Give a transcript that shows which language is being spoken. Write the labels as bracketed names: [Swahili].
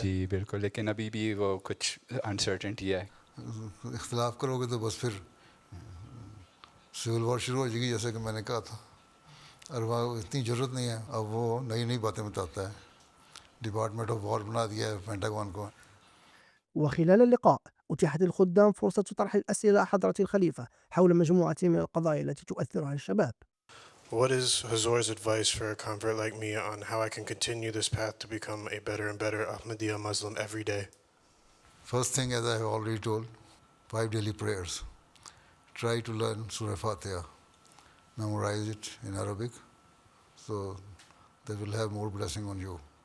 [Urdu] جی بالکل، لیکن ابھی بھی وہ کچھ انسرٹنٹی ہے. اختلاف کرو گے تو بس پھر سول وار شروع ہو جائے گی، جیسے کہ میں نے کہا تھا. اور وہاں اتنی ضرورت نہیں ہے، اب وہ نئی نئی باتیں بتاتا ہے. ڈپارٹمنٹ آف وار بنا دیا ہے پینٹاگون کو. [Arabic] وخلال اللقاء أتيحت للخدام فرصة طرح الأسئلة حضرة الخليفة حول مجموعة من القضايا التي تؤثر على الشباب. [English] What is Hazur's advice for a convert like me on how I can continue this path to become a better and better Ahmadiyya Muslim every day? First thing, as I have already told, 5 daily prayers. Try to learn Surah Fatiha. Memorize it in Arabic, so that will have more blessing on you.